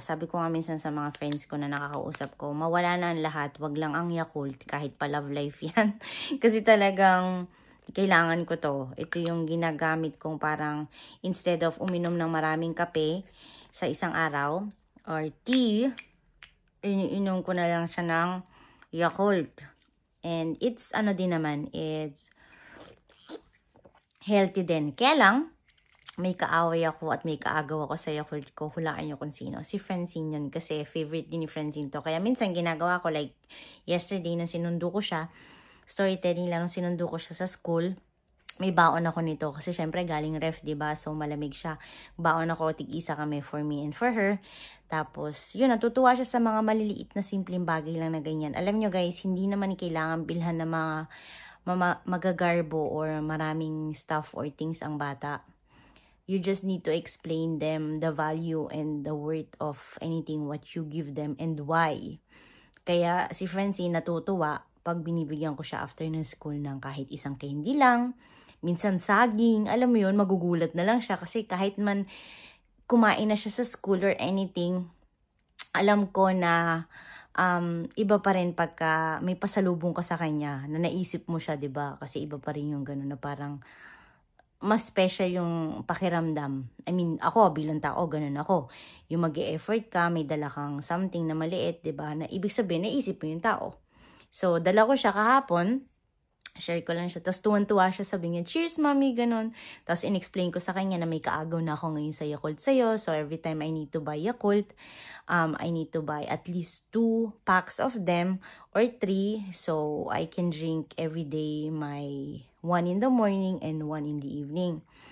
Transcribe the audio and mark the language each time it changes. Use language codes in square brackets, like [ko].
[tl] Sabi ko nga minsan sa mga friends ko na nakakausap ko, mawala na ang lahat, wag lang ang Yakult, kahit pa Love Life yan. Kasi talagang kailangan ko to. Ito yung ginagamit kong parang instead of uminom ng maraming kape sa isang araw or tea, iniinom ko na lang siya ng Yakult. [en] And it's din naman, it's healthy din. [tl] Kaya lang, may kaaway ako at may kaagaw ako sa Yakult ko. Hulaan nyo kung sino. Si Francine yun kasi favorite din ni Francine to. Kaya minsan ginagawa ko like yesterday nung sinundo ko siya. Storytelling lang nung sinundo ko siya sa school. May baon ako nito kasi syempre galing ref, diba? So malamig siya. Baon ako, tig-isa kami for me and for her. Tapos yun, natutuwa siya sa mga maliliit na simpleng bagay lang na ganyan. Alam nyo guys, hindi naman kailangan bilhan na mga magagarbo or maraming stuff or things ang bata. [en] You just need to explain them the value and the worth of anything what you give them and why. [tl] Kaya si Francine natutuwa pag binibigyan ko siya after ng school ng kahit isang candy lang, minsan saging, alam mo yun, magugulat na lang siya kasi kahit man kumain na siya sa school or anything, alam ko na iba pa rin pagka may pasalubong ka sa kanya na naisip mo siya, 'di ba? Kasi iba pa rin yung gano'n na parang mas special yung pakiramdam. [en] I mean, ako bilang tao, ganun ako. [tl] Yung mag-e-effort ka, may dala kang something na maliit, 'di ba? Na ibig sabihin, naisip mo yung tao. So, dala ko siya kahapon. Share ko lang siya. Tapos tuwan-tuwa siya, sabi niya, cheers, mommy, ganun. Tapos in-explain ko sa kanya na may kaagaw na ako ngayon sa Yakult sa'yo. [en] So, every time I need to buy Yakult, I need to buy at least 2 packs of them or 3. So, I can drink every day my 1 in the morning and 1 in the evening.